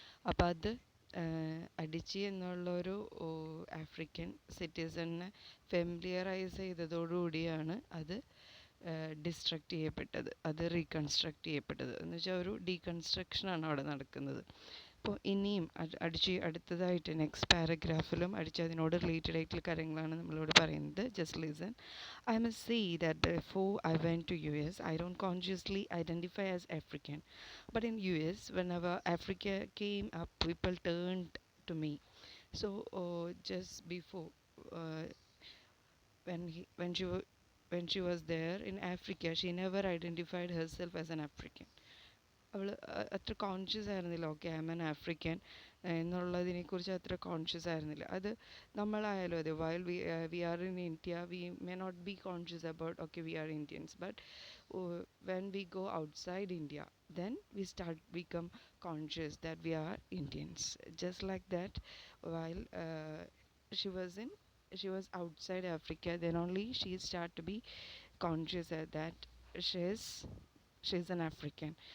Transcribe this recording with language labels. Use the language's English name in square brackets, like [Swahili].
[Malayalam] അപ്പോൾ അത് അടിച്ചി എന്നുള്ളൊരു ആഫ്രിക്കൻ സിറ്റിസണിനെ ഫെമിലിയറൈസ് ചെയ്തതോടുകൂടിയാണ് അത് ഡിസ്ട്രക്റ്റ് ചെയ്യപ്പെട്ടത്, അത് റീകൺസ്ട്രക്റ്റ് ചെയ്യപ്പെട്ടത്. എന്ന് വെച്ചാൽ ഒരു ഡീകൺസ്ട്രക്ഷനാണ് അവിടെ നടക്കുന്നത്. അപ്പോൾ ഇനിയും അടുത്തതായിട്ട് നെക്സ്റ്റ് പാരഗ്രാഫിലും അതിനോട് റിലേറ്റഡ് ആയിട്ടുള്ള കാര്യങ്ങളാണ് നമ്മളോട് പറയുന്നത്. [English] Just listen. I must say that before I went to US, I don't consciously identify as African. But in US, whenever Africa came up, people turned to me. So just before, when she was there in Africa, she never identified herself as an African. [Malayalam] അവൾ അത്ര conscious ആയിരുന്നില്ല. Okay, [English] I am an African [Malayalam] എന്നുള്ളതിനെക്കുറിച്ച് അത്ര conscious ആയിരുന്നില്ല. അത് നമ്മളായാലും അതെ, [English] While we are in India, we may not be conscious about okay we are Indians, but when we go outside India, then we start become conscious that we are Indians. Just like that, while she was outside Africa, then only she start to be conscious that she's an African.